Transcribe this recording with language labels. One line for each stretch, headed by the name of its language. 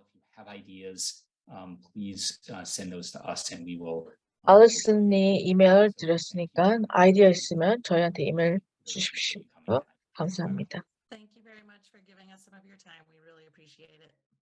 English: If you have ideas, please send those to us and we will.
Korean: 알리슨이 이메일 드렸으니까 아이디어 있으면 저희한테 이메일 주십시오. 감사합니다.
English: Thank you very much for giving us some of your time. We really appreciate it.